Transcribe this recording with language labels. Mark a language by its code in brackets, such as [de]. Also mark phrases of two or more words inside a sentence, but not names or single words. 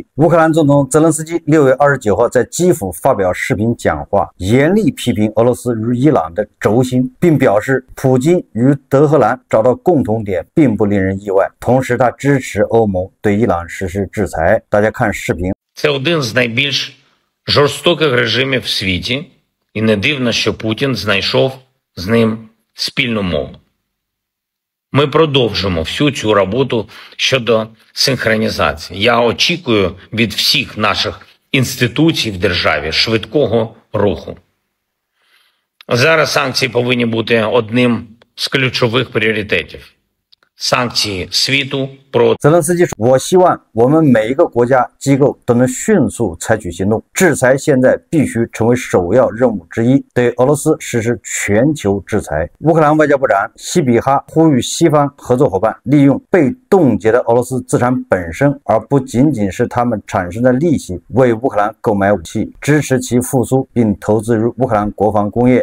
[zh] 乌克兰总统泽连斯基6月29号在基辅发表视频讲话，严厉批评俄罗斯与伊朗的轴心，并表示普京与德黑兰找到共同点并不令人意外，同时他支持欧盟对伊朗实施制裁。大家看视频。 [uk] Це один з найбільш жорстоких режимів в світі, і не дивно, що Путін знайшов з ним спільну мову. Ми продовжимо всю цю роботу щодо синхронізації. Я очікую від всіх наших інституцій в державі швидкого руху. Зараз санкції повинні бути одним з ключових пріоритетів. Санкції світу проти. [zh] 泽连斯基说，我希望我们每一个国家机构都能迅速采取行动，制裁现在必须成为首要任务之一，对俄罗斯实施全球制裁。乌克兰外交部长西比哈呼吁西方合作伙伴利用被冻结的俄罗斯资产本身，而不仅仅是他们产生的利息，为乌克兰购买武器，支持其复苏，并投资于乌克兰国防工业。